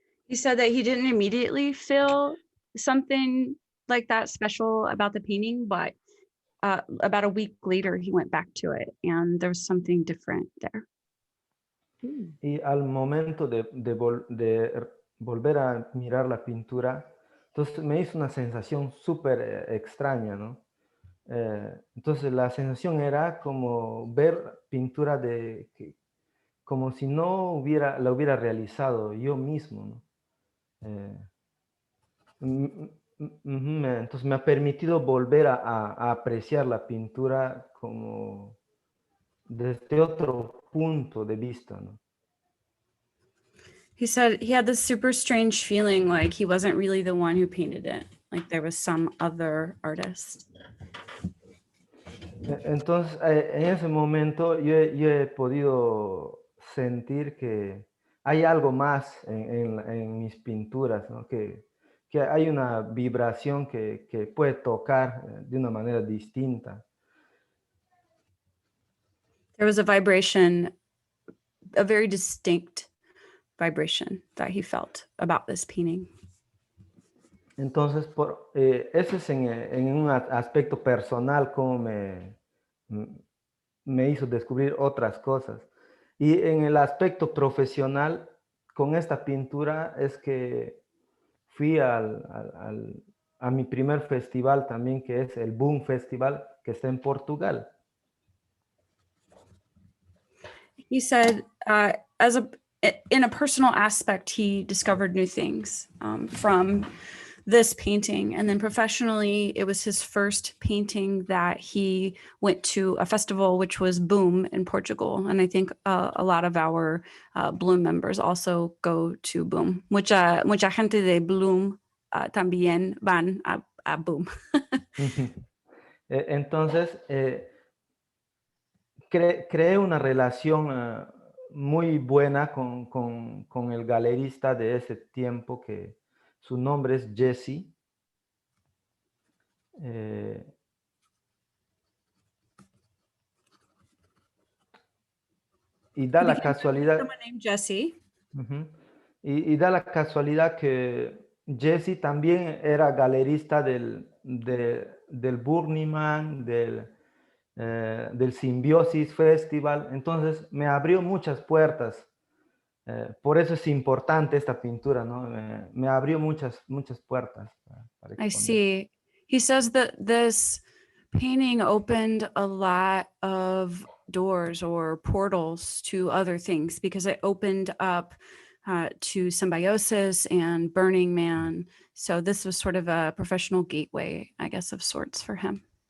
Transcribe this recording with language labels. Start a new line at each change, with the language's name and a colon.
English: He said that he didn't immediately feel something like that special about the painting, but about a week later, he went back to it and there was something different there.
Spanish: Y al momento de volver a mirar la pintura, entonces me hizo una sensación súper extraña, ¿no? Entonces la sensación era como ver pintura como si no la hubiera realizado yo mismo, ¿no? Entonces me ha permitido volver a apreciar la pintura como desde otro punto de vista, ¿no?
English: He said he had this super strange feeling like he wasn't really the one who painted it, like there was some other artist.
Spanish: Entonces, en ese momento yo he podido sentir que hay algo más en mis pinturas, ¿no? Que hay una vibración que puede tocar de una manera distinta.
English: There was a vibration, a very distinct vibration that he felt about this painting.
Spanish: Entonces, ese es en un aspecto personal como me hizo descubrir otras cosas. Y en el aspecto profesional, con esta pintura es que fui a mi primer festival también, que es el Boom Festival, que está en Portugal.
English: He said, in a personal aspect, he discovered new things from this painting. And then professionally, it was his first painting that he went to a festival, which was Boom in Portugal. And I think a lot of our Bloom members also go to Boom.
Spanish: Mucha gente de Bloom también van a Boom. Entonces, creé una relación muy buena con el galerista de ese tiempo, que su nombre es Jesse. Y da la casualidad.
English: Someone named Jesse.
Spanish: Y da la casualidad que Jesse también era galerista del Burning Man, del Symbiosis Festival. Entonces me abrió muchas puertas. Por eso es importante esta pintura, ¿no? Me abrió muchas puertas. Para
English: I see. He says that this painting opened a lot of doors or portals to other things because it opened up to Symbiosis and Burning Man. So this was sort of a professional gateway, I guess, of sorts for him.